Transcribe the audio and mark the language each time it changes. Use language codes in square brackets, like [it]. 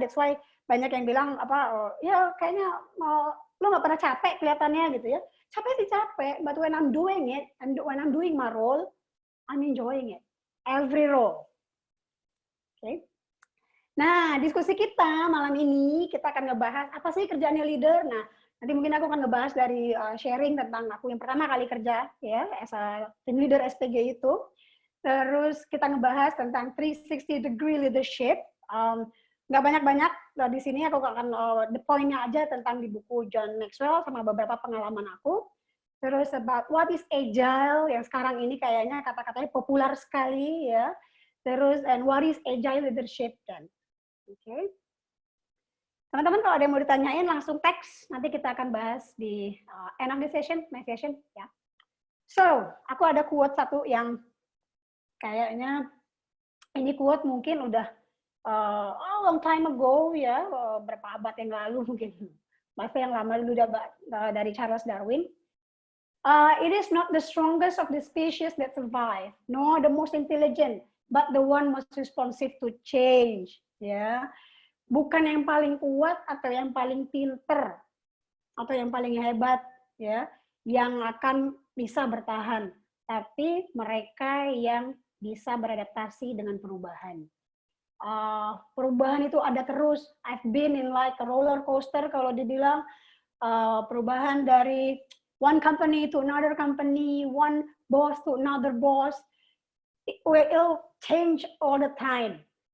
[en] That's why [id] banyak yang bilang ya kayaknya lo nggak pernah capek kelihatannya gitu ya. Capek sih capek, [en] but when I'm doing it and when I'm doing my role, I'm enjoying it. Every role. Okay. [id] Nah, diskusi kita malam ini kita akan ngebahas apa sih kerjaannya leader. Nah, nanti mungkin aku akan ngebahas dari sharing tentang aku yang pertama kali kerja ya [en] as a team leader [id] SPG itu. Terus kita ngebahas tentang 360 degree leadership. Nggak banyak-banyak di sini aku akan the point-nya aja tentang di buku John Maxwell sama beberapa pengalaman aku. Terus [en] about what is Agile [id] yang sekarang ini kayaknya kata-katanya populer sekali ya. [en] Terus and what is Agile leadership [id] dan oke. Teman-teman kalau ada yang mau ditanyain langsung teks, nanti kita akan bahas di [en] end of the session, my session [id] ya. So, aku ada quote satu yang kayaknya ini quote mungkin udah [en] long time ago [id] ya, berapa abad yang lalu mungkin. Masa yang lama dulu dari Charles Darwin. [en] It is not the strongest of the species that survive, nor the most intelligent, but the one most responsive to change. [id] Ya, bukan yang paling kuat atau yang paling pinter atau yang paling hebat ya yang akan bisa bertahan, tapi mereka yang bisa beradaptasi dengan perubahan. Perubahan itu ada terus. [en] I've been in like a roller coaster [id] kalau dibilang perubahan dari [en] one company to another company, one boss to another boss. It will change all the time.